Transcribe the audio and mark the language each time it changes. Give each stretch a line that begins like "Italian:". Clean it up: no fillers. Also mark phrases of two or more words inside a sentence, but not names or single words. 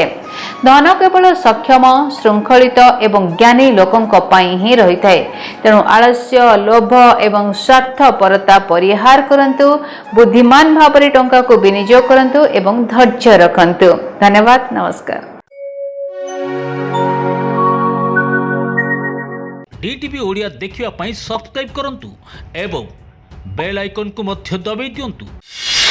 Odia: ଧନ କେବଳ ସକ୍ଷମ, ଶୃଙ୍ଖଳିତ ଏବଂ ଜ୍ଞାନୀ ଲୋକଙ୍କ ପାଇଁ ହିଁ ରହିଥାଏ। ତେଣୁ ଆଳସ୍ୟ, ଲୋଭ ଏବଂ ସ୍ୱାର୍ଥପରତା ପରିହାର କରନ୍ତୁ, ବୁଦ୍ଧିମାନ ଭାବରେ ଟଙ୍କାକୁ ବିନିଯୋଗ କରନ୍ତୁ ଏବଂ ଧୈର୍ଯ୍ୟ ରଖନ୍ତୁ। ଧନ୍ୟବାଦ, ନମସ୍କାର। DTV ଓଡ଼ିଆ ଦେଖିବା ପାଇଁ ସବସ୍କ୍ରାଇବ କରନ୍ତୁ ଏବଂ
English: bell icon
Odia: କୁ ମଧ୍ୟ ଦବାଇ ଦିଅନ୍ତୁ।